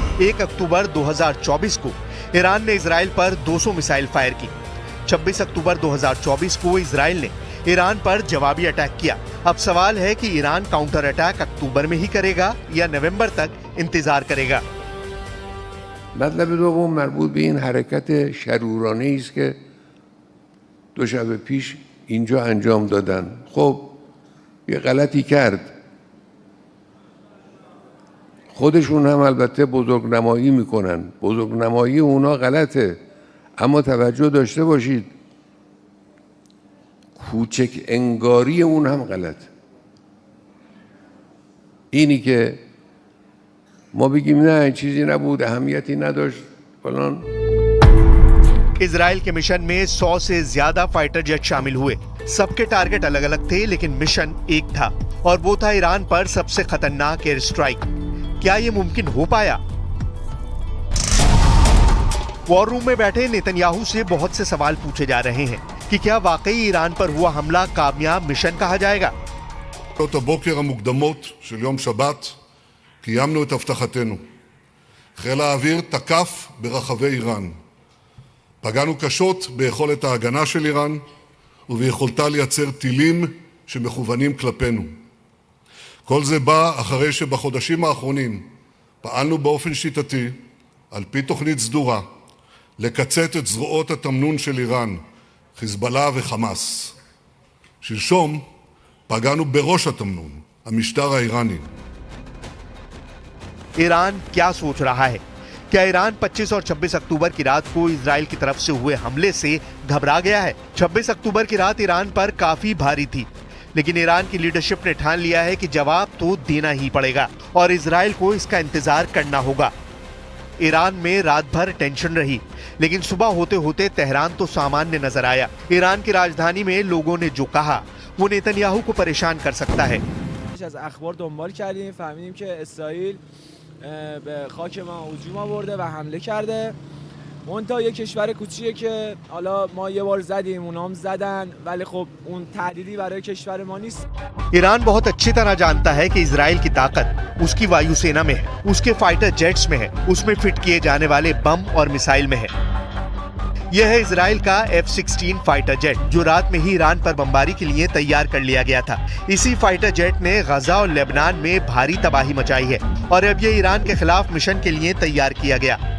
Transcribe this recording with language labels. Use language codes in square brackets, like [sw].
[hi] 1 अक्टूबर 2024 को ईरान ने इजराइल पर 200 मिसाइल फायर की। 26 अक्टूबर 2024 को इजराइल ने ईरान पर जवाबी अटैक किया। अब सवाल है कि ईरान काउंटर अटैक अक्टूबर में ही करेगा या नवंबर तक इंतजार करेगा। [fa] مطلب دوم مربوط به این حرکت شرورانه است که دو شب پیش اینجا انجام دادن. خب یه غلطی کرد. خودشون هم البته بزرگنمایی میکنن. بزرگنمایی اونا غلطه. اما توجه داشته باشید کوچک انگاری اون هم غلطه. اینی که ما بگیم نه چیزی نبود، اهمیتی نداشت فلان। [hi] इजराइल के मिशन में 100 से ज्यादा फाइटर जेट शामिल हुए। सबके टारगेट अलग अलग थे, लेकिन मिशन एक था और वो था ईरान पर सबसे खतरनाक एयर स्ट्राइक। क्या ये मुमकिन हो पाया? वॉर रूम में बैठे नेतन्याहू से बहुत से सवाल पूछे जा रहे हैं कि क्या वाकई ईरान पर हुआ हमला कामयाब मिशन कहा जाएगा? [he] הבוקר המוקדמות של יום שבת קיימנו את הבטחתנו. חיל האוויר תקף ברחבי איראן. פגענו קשות ביכולת ההגנה של איראן וביכולתה לייצר טילים שמכוונים כלפינו. כל זה בא אחרי שבחודשים האחרונים פעלנו באופן שיטתי, על פי תוכנית סדורה, לקצץ את זרועות התמנון של איראן, חיזבאללה וחמאס. שלשום פגענו בראש התמנון, המשטר האיראני. [hi] ईरान क्या सोच रहा है? क्या ईरान 25 और 26 अक्टूबर की रात को इजराइल की तरफ से हुए हमले से घबरा गया है? 26 अक्टूबर की रात ईरान पर काफी भारी थी, लेकिन ईरान की लीडरशिप ने ठान लिया है कि जवाब तो देना ही पड़ेगा और इजराइल को इसका इंतजार करना होगा। ईरान में रात भर टेंशन रही, लेकिन सुबह होते होते तेहरान तो सामान्य नजर आया। ईरान की राजधानी में लोगों ने जो कहा वो नेतन्याहू को परेशान कर सकता है। [fa] از اخبار دنبال کردیم، فهمیدیم که اسرائیل به خاک ما هجوم آورده و حمله کرده. منتها یک کشور کوچیکه که حالا ما یه بار زدیم، اونام زدن، ولی خب اون تهدیدی برای کشور ما نیست. [hi] ईरान बहुत अच्छी तरह जानता है कि इजराइल की ताकत उसकी वायुसेना में है, उसके फाइटर जेट्स में है, उसमें फिट किए जाने वाले बम और मिसाइल में है। यह है इजराइल का F-16 फाइटर जेट जो रात में ही ईरान पर बमबारी के लिए तैयार कर लिया गया था। इसी फाइटर जेट ने गजा और लेबनान में भारी तबाही मचाई है और अब ये ईरान के खिलाफ मिशन के लिए तैयार किया गया।